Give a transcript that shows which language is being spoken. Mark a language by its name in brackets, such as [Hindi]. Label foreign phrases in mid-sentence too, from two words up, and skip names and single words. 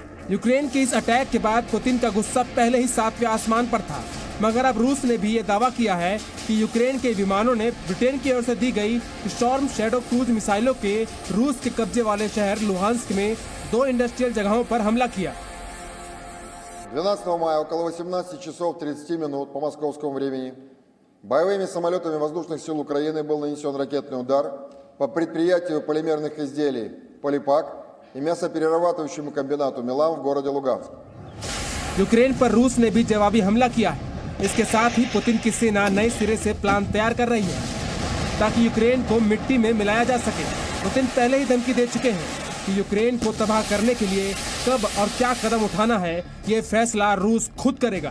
[Hindi] यूक्रेन के इस अटैक के बाद पुतिन का गुस्सा पहले ही 7वें आसमान पर था, मगर अब रूस ने भी ये दावा किया है कि यूक्रेन के विमानों ने ब्रिटेन की ओर से दी गई स्टॉर्म शैडो [English] cruise missiles [Hindi] के रूस के कब्जे वाले शहर लुहांस्क में 2 इंडस्ट्रियल जगहों पर हमला किया। [Russian] 12 мая около 18 часов 30 минут по московскому времени боевыми самолетами воздушных сил Украины был нанесен ракетный удар по предприятию полимерных изделий «Полипак» и мясоперерабатывающему комбинату «Милан» в городе Луганск। [Hindi] यूक्रेन पर रूस ने भी जवाबी हमला किया है। इसके साथ ही पुतिन की सेना नए सिरे से प्लान तैयार कर रही है ताकि यूक्रेन को मिट्टी में मिलाया जा सके। पुतिन पहले ही धमकी दे चुके हैं कि यूक्रेन को तबाह करने के लिए कब और क्या कदम उठाना है, ये फैसला रूस खुद करेगा।